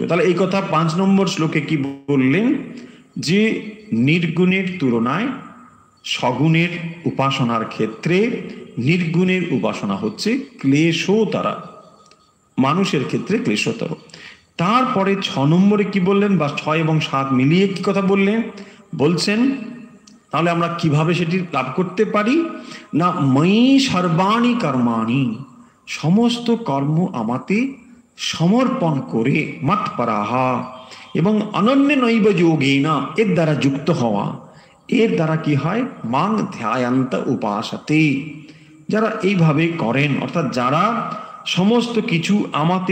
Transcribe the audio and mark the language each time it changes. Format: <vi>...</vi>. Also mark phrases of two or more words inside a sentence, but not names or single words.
<bn>তাহলে এই কথা 5 নম্বর শ্লোকে কি বললেন, যে নির্গুণের তুলনায় সগুণের উপাসনার ক্ষেত্রে নির্গুণের উপাসনা হচ্ছে ক্লেশতর, মানুষের ক্ষেত্রে ক্লেশতর। তারপরে 6 নম্বরে কি বললেন, বা 6 এবং 7 মিলিয়ে কি কথা বললেন, বলছেন তাহলে আমরা কিভাবে সেটি লাভ করতে পারি না,</bn> <sa>ময়ি সর্বাণি কর্মাণি,</sa> <bn>সমস্ত কর্ম আমাতে সমর্পণ করে, মৎপরাহা, এবং</bn> <sa>অনন্য নৈব যোগেনা,</sa> <bn>এর দ্বারা যুক্ত হওয়া। এর দ্বারা কি হয়,</bn> <sa>মাং ধ্যায়ন্ত উপাসতে,</sa> <bn>যারা এইভাবে করেন, অর্থাৎ যারা সমস্ত কিছু আমাতে</bn>